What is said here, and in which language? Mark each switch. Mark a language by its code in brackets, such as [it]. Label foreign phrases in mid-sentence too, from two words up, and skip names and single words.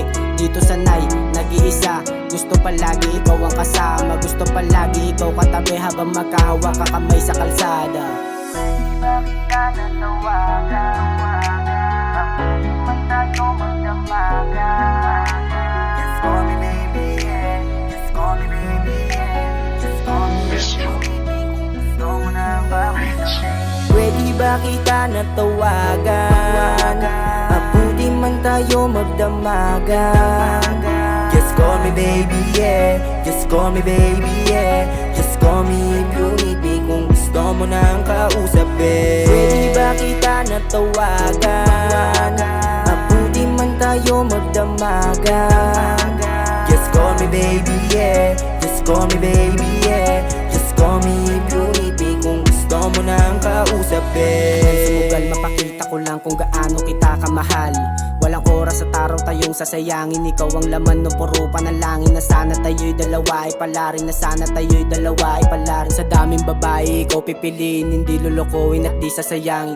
[tl] Dito sanay, nag-iisa, gusto palagi ikaw ang kasama. Gusto palagi ikaw katabi habang magkahawak ka kamay sa kalsada. bakit ka natawagan, mabuti man tayo magdamagan. [en] Just call me baby, yeah. Just call me baby, yeah. Just call me if you need me. [tl] Kung gusto mo nang kausap, pwede ba kita natawagan, mabuti man tayo magdamagan. [en] Just call me baby, yeah. Just call me baby, yeah. Just call me if you need me. [tl] Kung gusto mo nang kausap, pwede ba kita natawagan, mabuti man tayo magdamagan. [en] Just call me baby, yeah. Just call me baby, yeah. Just call me if you need me. [tl] Kung gusto mo nang kausap, Sumugal mapakita ko lang kung gaano kita kamahal. Walang oras at araw tayong sasayangin. Ikaw ang laman ng puro panalangin, na sana tayo'y dalawa ay palarin, na sana tayo'y dalawa ay palarin. Sa daming babae ikaw pipiliin, hindi lulukuin at di sasayangin.